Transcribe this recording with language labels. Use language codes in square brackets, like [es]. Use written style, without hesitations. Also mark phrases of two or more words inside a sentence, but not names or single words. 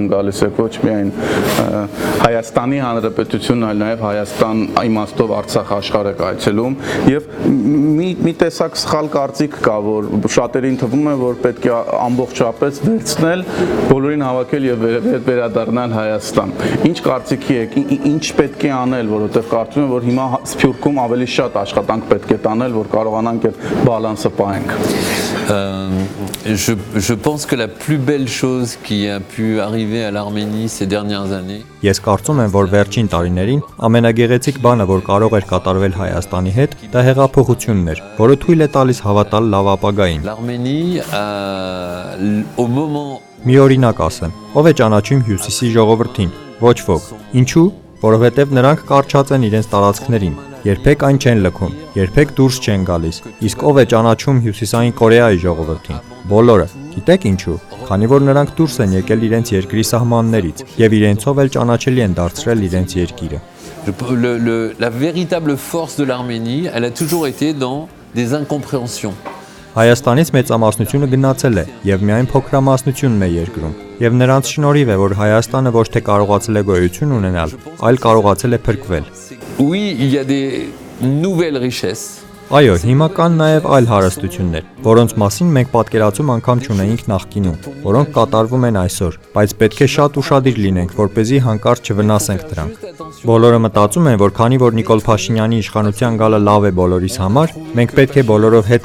[hy] գալիս եք ոչ միայն Հայաստանի Հանրապետություն, այլ նաեւ Հայաստան իմաստով Արցախ աշխարհ եք այցելում եւ մի տեսակ սխալ կարծիք կա, որ շատերին թվում է, որ պետք է ամբողջապես վերցնել, բոլորին հավաքել եւ վերադառնալ Հայաստան։ Ինչ կարծիքի եք, ինչ պետք է անել, որովհետեւ կարծում եմ, որ հիմա Սփյուռքում ավելի շատ աշխատանք պետք է տանել, որ կարողանանք balance paենք։ [fr] Je pense que la plus belle chose qui a pu arriver à l'Arménie ces dernières années. [hy] Ես կարծում եմ, որ վերջին տարիներին ամենագեղեցիկ բանը, որ կարող էր կատարվել Հայաստանի հետ, դա հեղափոխությունն էր, որը թույլ է տալիս հավատալ լավ ապագային։ [fr] L'Arménie au moment [hy] Մի օրինակ ասեմ, ով է ճանաչում Հյուսիսի ժողովրդին։ Ոչ ոք։ Ինչու՞։ Որովհետև նրանք կարճած են իրենց տարածքներին։ Երբեք այն չեն լքում, երբեք դուրս չեն գալիս։ Իսկ ով է ճանաչում Հյուսիսային Կորեայի ժողովրդին։ Բոլորը։ Գիտեք ինչու։ Քանի որ նրանք դուրս են եկել իրենց երկրի սահմաններից եւ իրենցով էլ ճանաչելի են դարձրել իրենց երկիրը։ [fr] La véritable force de l'Arménie, elle a toujours été dans des incompréhensions. [hy] Հայաստանից մեծամասնությունը գնացել է եւ միայն փոքրամասնությունն է երկրում։ Եվ նրանց շնորհիվ է, որ Հայաստանը ոչ թե կարողացել է գոյություն ունենալ, այլ կարողացել է փրկվել։ [fr] Oui, il y a des nouvelles richesses. [hy] Այո, հիմա կան նաև այլ հարստություններ, որոնց մասին մենք պատկերացում անգամ չունեինք նախկինում, որոնք կատարվում են այսօր, բայց պետք է շատ ուշադիր լինենք, որպեսզի հանկարծ չվնասենք դրանք։ Բոլորը մտածում են, որ քանի որ Նիկոլ Փաշինյանի իշխանության գալը լավ է բոլորիս համար, մենք պետք է բոլորով հետ